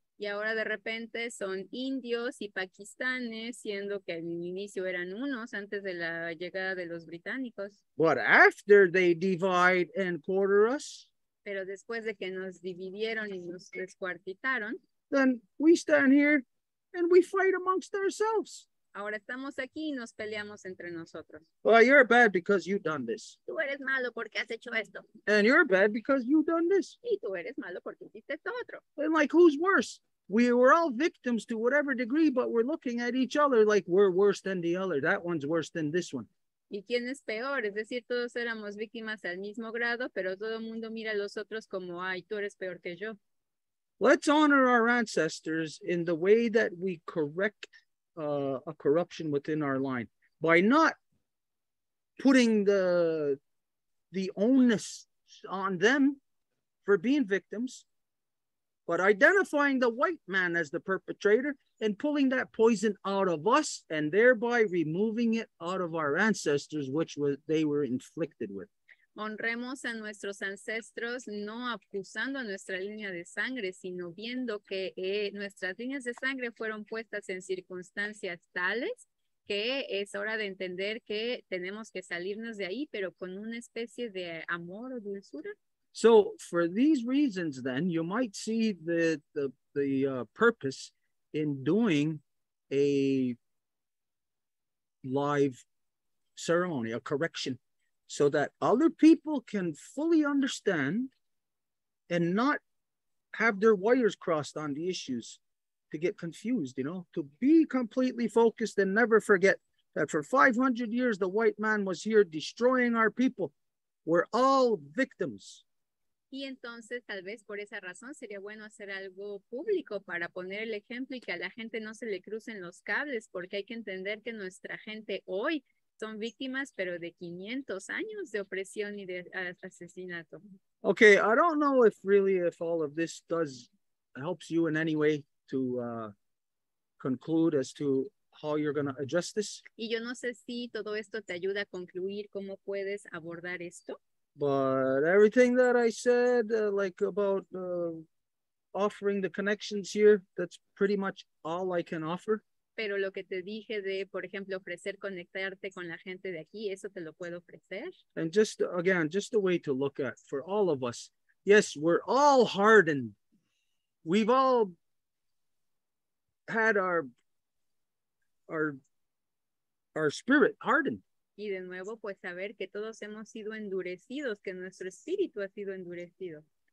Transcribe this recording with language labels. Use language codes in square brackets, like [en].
[es] Y ahora de repente son indios y pakistanes, siendo que al inicio eran unos antes de la llegada de los británicos. [en] But after they divide and quarter us, [es] Pero después de que nos dividieron y nos descuartizaron, [en] then we stand here and we fight amongst ourselves. [es] ahora estamos aquí y nos peleamos entre nosotros. [en] Well, you're bad because you done this. [es] Tú eres malo porque has hecho esto. [en] And you're bad because you done this. [es] Y tú eres malo porque hiciste esto otro. [en] And like, who's worse? We were all victims to whatever degree, but we're looking at each other like we're worse than the other. That one's worse than this one. [es] ¿Y quién es peor? Es decir, todos éramos víctimas al mismo grado, pero todo el mundo mira a los otros como, ay, tú eres peor que yo. [en] Let's honor our ancestors in the way that we correct a corruption within our line by not putting the onus on them for being victims, but identifying the white man as the perpetrator and pulling that poison out of us and thereby removing it out of our ancestors, which they were inflicted with. [es] Honremos a nuestros ancestros, no acusando a nuestra línea de sangre, sino viendo que nuestras líneas de sangre fueron puestas en circunstancias tales que es hora de entender que tenemos que salirnos de ahí, pero con una especie de amor o dulzura. [en] So for these reasons, then, you might see the purpose in doing a live ceremony, a correction, so that other people can fully understand and not have their wires crossed on the issues to get confused, to be completely focused and never forget that for 500 years, the white man was here destroying our people. We're all victims. [es] Y entonces, tal vez por esa razón, sería bueno hacer algo público para poner el ejemplo y que a la gente no se le crucen los cables, porque hay que entender que nuestra gente hoy son víctimas, pero de 500 años de opresión y de asesinato. [en] Okay, I don't know if all of this helps you in any way to conclude as to how you're going to address this. [es] Y yo no sé si todo esto te ayuda a concluir cómo puedes abordar esto. [en] But everything that I said, like about offering the connections here, that's pretty much all I can offer. [es] Pero lo que te dije de, por ejemplo, ofrecer conectarte con la gente de aquí, eso te lo puedo ofrecer. [en] And just a way to look at for all of us. Yes, we're all hardened. We've all had our spirit hardened. [es] Y de nuevo, pues saber que todos hemos sido endurecidos, que nuestro espíritu ha sido endurecido.